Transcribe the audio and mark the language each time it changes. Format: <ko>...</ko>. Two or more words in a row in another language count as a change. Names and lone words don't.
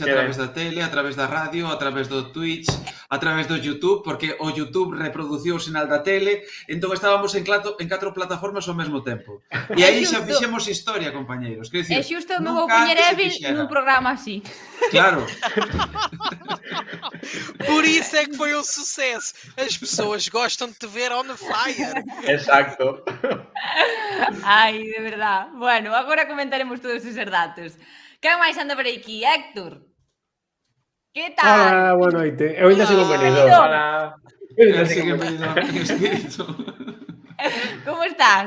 <gl>que través ben. da tele, a través da radio, a través do Twitch, a través do YouTube, porque o YouTube reproduciu o sinal da tele, entón estábamos en 4 plataformas ao mesmo tempo. E aí xa xusto. fixemos historia, compañeiros. Quer É dicir, xusto me vou nunca poñer antes se Evil fixera. nun programa así. Claro.</gl> <pt>Por isso é que foi um sucesso. As pessoas gostam de te ver</pt> <en>on fire.</en> <gl>Exacto.</gl> <es>Ai, de verdad.</es> <gl>Bueno, agora comentaremos todos esos datos. Quen máis anda por aquí? Héctor. Que Hola, tal?</gl> <pt>boa noite. Eu ainda sigo</pt> <gl>Benvido.</gl> <pt>venido.</pt> <gl>Hola.</gl> <pt>Eu ainda</pt> <gl>Así</gl> <pt>sigo</pt> <gl>que</gl> <pt>venido.</pt> <gl>en espírito. Como estás?</gl>